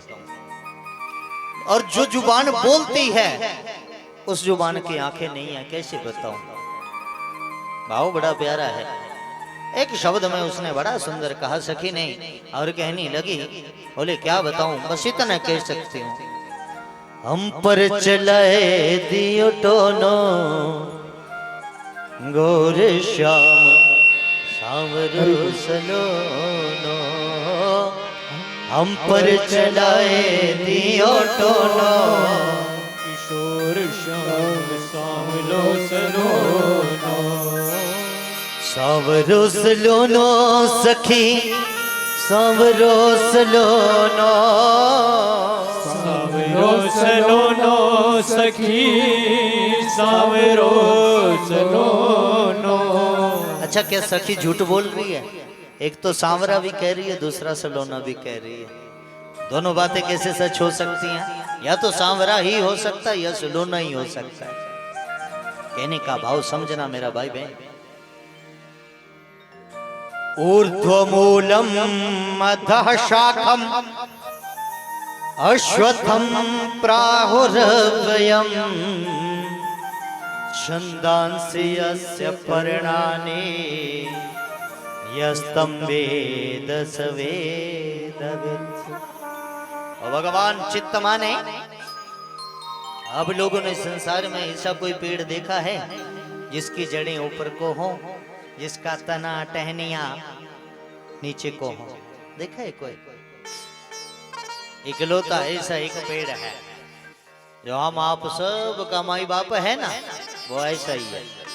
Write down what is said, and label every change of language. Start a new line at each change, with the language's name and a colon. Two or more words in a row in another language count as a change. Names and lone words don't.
Hindi: और जो जुबान बोलती है उस जुबान की आंखें नहीं है, कैसे बताऊं? भाव बड़ा प्यारा है। एक शब्द में उसने बड़ा सुंदर कहा सखी ने, और कहने लगी, बोले क्या बताऊं, बस इतना कह सकती हूँ।
Braj: हम पर चलाए दियो टोनो गोर श्याम सांवरो सलोनो, हम पर चलाए दियो टोनो किशोर श्याम सांवरो सलोनो। सांवरो सलोनो सखी सांवरो सलोनो, सांवरो सलोनो सखी सांवरो सलोनो।
Hindi: अच्छा क्या सखी झूठ बोल रही है? एक तो सांवरा भी कह रही है, दूसरा सलोना भी कह रही है। दोनों बातें कैसे सच हो सकती हैं? या तो सांवरा ही हो सकता है या सलोना ही हो सकता है। कहने का भाव समझना मेरा भाई बहन।
Sanskrit: ऊर्ध्वमूलम अधः शाखम अश्वत्थम प्राहुरव्ययम् छंदांसि यस्य पर्णानि यस्तं वेद स वेदवित्।
Hindi: और भगवान चित्त माने, अब लोगों ने संसार में ऐसा कोई पेड़ देखा है जिसकी जड़ें ऊपर को हो, जिसका तना टहनिया नीचे को हो? देखा है कोई? इकलौता ऐसा एक पेड़ है जो हम आप सब का माई बाप है ना, वो ऐसा ही है।